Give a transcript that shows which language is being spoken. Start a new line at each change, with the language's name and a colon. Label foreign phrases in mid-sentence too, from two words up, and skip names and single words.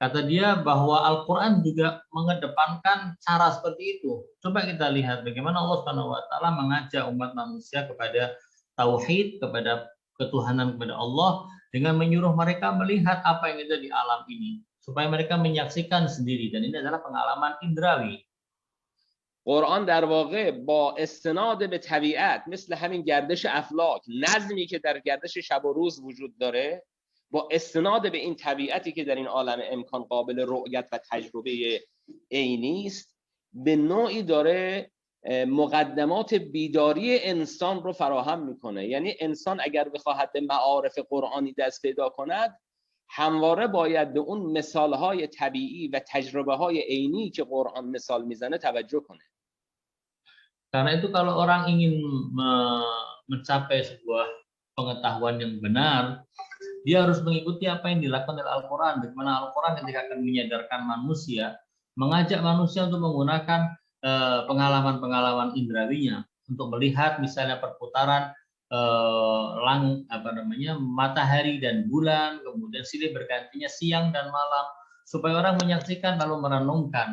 Indonesian: Kata dia bahwa Al-Quran juga mengedepankan cara seperti itu. Coba kita lihat bagaimana Allah
Arabic: سبحانه و تعالى
Indonesian: mengajak umat manusia kepada tauhid, kepada ketuhanan kepada Allah dengan menyuruh mereka melihat apa yang ada di alam ini supaya mereka menyaksikan sendiri, dan ini adalah pengalaman indrawi.
Persian: قرآن در واقع با استناد به طبیعت مثل همین گردش افلاک، نظمی که در گردش شب و روز وجود داره، با استناد به این طبیعتی که در این عالم امکان قابل رؤیت و تجربه عینی است، به نوعی داره مقدمات بیداری انسان رو فراهم میکنه. یعنی انسان اگر بخواهد به معارف قرآنی دست پیدا کند، همواره باید به اون مثالهای طبیعی و تجربه های عینی که قرآن مثال میزنه توجه کنه.
Indonesian: Karena itu kalau orang ingin mencapai sebuah pengetahuan yang benar, dia harus mengikuti apa yang dilakukan oleh Al-Quran. Bagaimana Al-Quran ketika akan menyadarkan manusia, mengajak manusia untuk menggunakan pengalaman-pengalaman indrawinya untuk melihat misalnya perputaran matahari dan bulan, kemudian silih bergantinya siang dan malam, supaya orang menyaksikan lalu merenungkan.